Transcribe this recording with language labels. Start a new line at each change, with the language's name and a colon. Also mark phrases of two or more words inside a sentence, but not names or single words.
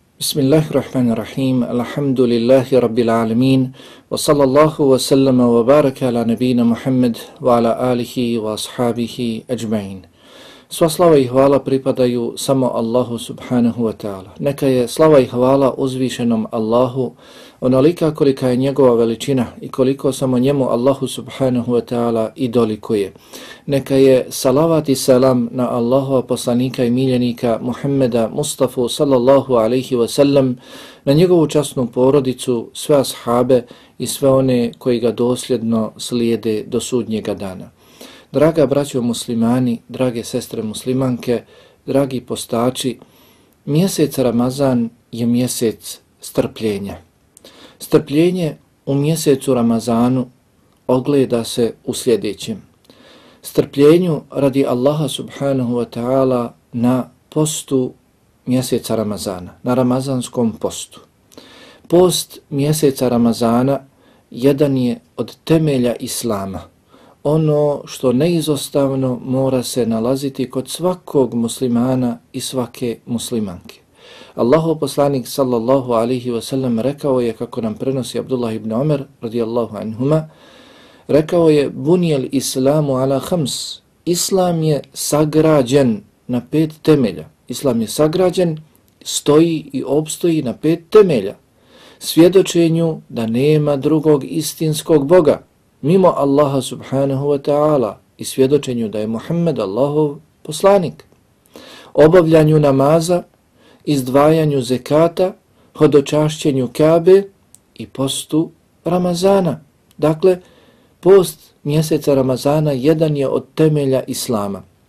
Arabic: بسم الله الرحمن الرحيم، الحمد لله رب العالمين، وصلى الله وسلم وبارك على نبينا محمد وعلى آله وأصحابه أجمعين.
Bosnian: Sva slava i hvala pripadaju samo Allahu
Arabic: سبحانه وتعالى.
Bosnian: Neka je slava i hvala uzvišenom Allahu onolika kolika je njegova veličina i koliko samo njemu Allahu
Arabic: سبحانه وتعالى
Bosnian: i dolikuje. Neka je salavat i salam na Allahova poslanika i miljenika Muhammeda Mustafa
Arabic: صلى الله عليه وسلم,
Bosnian: na njegovu časnu porodicu, sve ashabe i sve one koji ga dosljedno slijede do sudnjega dana. Draga braćo muslimani, drage sestre muslimanke, dragi postači, mjesec Ramazan je mjesec strpljenja. Strpljenje u mjesecu Ramazanu ogleda se u sljedećem. Strpljenju radi Allaha
Arabic: سبحانه وتعالى
Bosnian: na postu mjeseca Ramazana, na ramazanskom postu. Post mjeseca Ramazana jedan je od temelja Islama. Ono što neizostavno mora se nalaziti kod svakog muslimana i svake muslimanke. Allahov poslanik
Arabic: صلى الله عليه وسلم
Bosnian: rekao je, kako nam prenosi Abdullah ibn Omer
Arabic: رضي الله عنهما,
Bosnian: rekao je:
Arabic: بني الإسلام على خمس.
Bosnian: Islam je sagrađen na 5 temelja. Islam je sagrađen, stoji i opstoji na 5 temelja. Svjedočenju da nema drugog istinskog Boga mimo Allaha
Arabic: سبحانه وتعالى
Bosnian: i svjedočenju da je Muhammed Allahov poslanik. Obavljanju namaza, izdvajanju zekata, hodočašćenju Kabe i postu Ramazana. Dakle, post mjeseca Ramazana jedan je od temelja Islama.